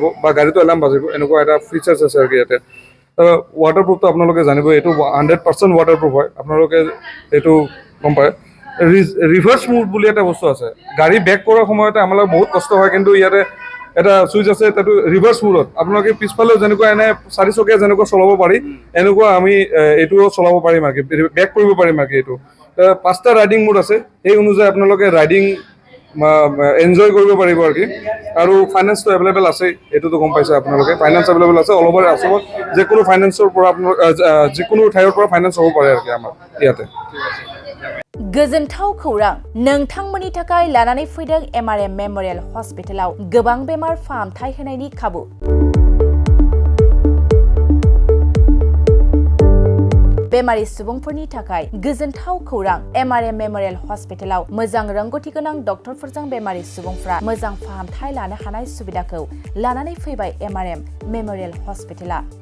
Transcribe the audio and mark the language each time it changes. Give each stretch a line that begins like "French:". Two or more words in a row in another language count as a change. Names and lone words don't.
Assamese: বা গাড়ীটো এলাৰ্ম বাজিব এনেকুৱা এটা ফিচাৰ্ছ আছে আৰু কি ইয়াতে ৱাটাৰপ্ৰুফটো আপোনালোকে জানিব এইটো 100% ৱাটাৰপ্ৰুফ হয় আপোনালোকে এইটো গম পায়
English: reverse mode
Assamese: বুলি এটা বস্তু আছে গাড়ী বেক কৰাৰ সময়তে আমাৰ বহুত কষ্ট হয় কিন্তু ইয়াতে এটা চুইচ আছে তাতো
English: reverse mode
Assamese: আপোনালোকে পিছফালেও যেনেকুৱা এনে 4 চকীয়া যেনেকুৱা চলাব পাৰি এনেকুৱা আমি এইটোও চলাব পাৰিম আৰু বেক কৰিব পাৰিম আৰু এইটো 5টা
English: riding mode
Assamese: আছে এই অনুযায়ী আপোনালোকে ৰাইডিং এনজয় কৰিব পাৰিব আৰু কি আৰু
English: finance available
Assamese: আছে এইটোতো গম পাইছে আপোনালোকে
English: finance available
Assamese: আছে
English: all over
Assamese: আছামত যিকোনো ফাইনেন্সৰ পৰা আপোনালোক যিকোনো ঠাইৰ পৰা ফাইনেন্স হ'ব পাৰে আৰু কি আমাৰ ইয়াতে
Bodo: गोजोनथाव खौरां नोंथांमोननि थाखाय लानानै फैदों MRM मेमोरियल हस्पिटालाव गोबां बेमार फाहामथाय होनायनि खाबु बेमारि सुबुंफोरनि थाखाय गोजोनथाव खौरां MRM मेमोरियल हस्पिटालाव मोजां रोंगौथि गोनां डक्टरफोरजों बेमारि सुबुंफ्रा मोजां फाहामथाय लानो हानाय सुबिदाखौ लानानै फैबाय MRM मेमोरियल हस्पिटाला